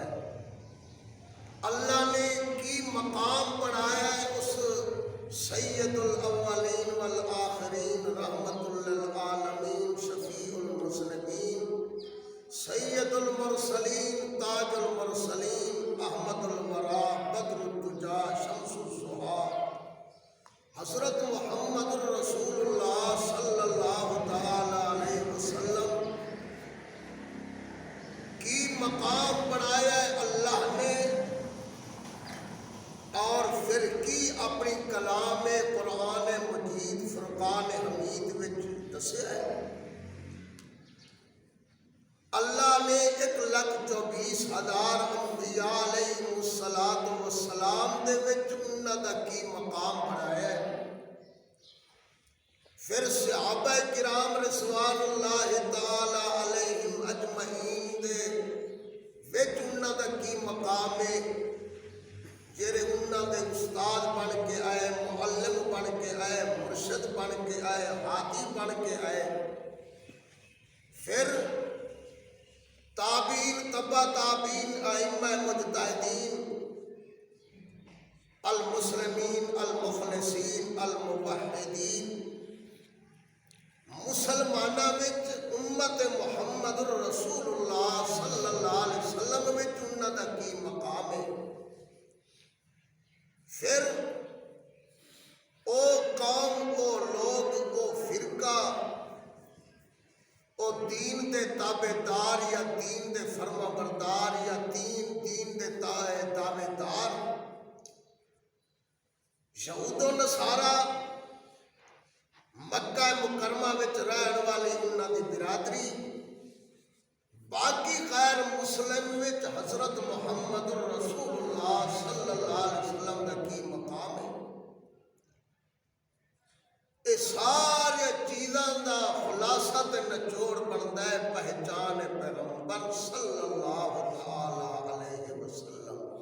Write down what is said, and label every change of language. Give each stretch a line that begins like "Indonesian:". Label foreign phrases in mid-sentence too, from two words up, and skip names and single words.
Punjabi: اللہ نے کی مقام بنایا ہے اس
Arabic: سید الاولین والآخرین رحمت للعالمین شفیع المذنبین سید المرسلین تاج المرسلین احمد الورا بدر الدجا شمس الضحیٰ
Punjabi: حضرت محمد رسول اللہ
Arabic: صلی اللہ تعالی علیہ وسلم
Punjabi: کی مقام بنایا ہے اللہ نے، اور پھر کی اپنی کلام قرآن مجید فرقان حمید وچ دسیا ہے۔ اللہ نے 1,24,000 انبیاء
Arabic: علیہ السلام
Punjabi: دے وچ انہاں دا کی مقام بنایا ہے۔ پھر صحابہ کرام
Arabic: رضوان اللہ تعالی علیہم اجمعین
Punjabi: دے وچ انہاں دا کی مقام ہے، جڑے انہاں دے استاد بن کے آئے، معلم بن کے آئے، مرشد بن کے آئے، ہادی بن کے آئے۔ پھر تابعین تبع تابعین ائمہ مجتہدین
Arabic: المسلمین المخلصین الموحدین
Punjabi: مسلمانہ وچ امت محمد رسول اللہ
Arabic: صلی اللہ علیہ وسلم
Punjabi: وچ انہاں دا کی مقام ہے۔ پھر او قوم، او لوگ، او فرقہ، او دین دے تابع دار یا دین دے فرما بردار یا دین دے تابع دار، یہود و نصارہ مکہ مکرمہ وچ رہن والی انہاں دی برادری، باقی غیر مسلم وچ حضرت محمد رسول اللہ
Arabic: صلی اللہ علیہ وسلم
Punjabi: کا کی مقام ہے۔ یہ ساری چیزاں دا خلاصہ تے نچوڑ بنتا ہے پہچان پیغمبر
Arabic: صلی اللہ تعالی علیہ وسلم۔